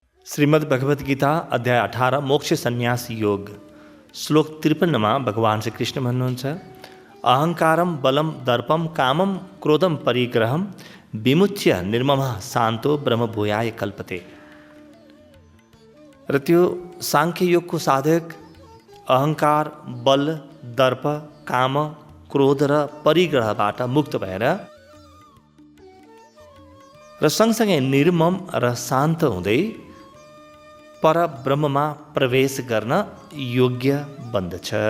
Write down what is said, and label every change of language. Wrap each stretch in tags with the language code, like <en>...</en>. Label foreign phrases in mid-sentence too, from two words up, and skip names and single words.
<ne>श्रीमद् भगवद गीता अध्याय 18 मोक्ष संन्यास योग श्लोक 53 भगवान श्री कृष्ण भन्नुहुन्छ</ne> <sa>अहंकारम बलम दर्पम कामम क्रोधम परिग्रहम विमुच्य निर्ममः शान्तो ब्रह्मभूयाय कल्पते।</sa> <ne>र त्यो सांख्य योगको साधक अहंकार बल दर्प काम क्रोध र परिग्रहबाट मुक्त भएर र सँगसँगै निर्मम र शान्त हुँदै पर ब्रह्ममा प्रवेश गर्न योग्य बन्दछ।</ne>